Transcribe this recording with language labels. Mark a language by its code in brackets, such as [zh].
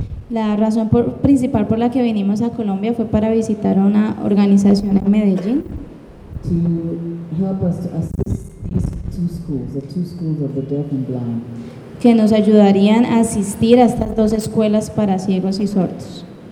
[es] La razón principal por la que vinimos a Colombia fue para visitar una organización en Medellín. [en] To help us to assist these two schools, the two schools of the deaf and blind. [es] Que nos ayudarían a asistir a estas dos escuelas para ciegos y sordos.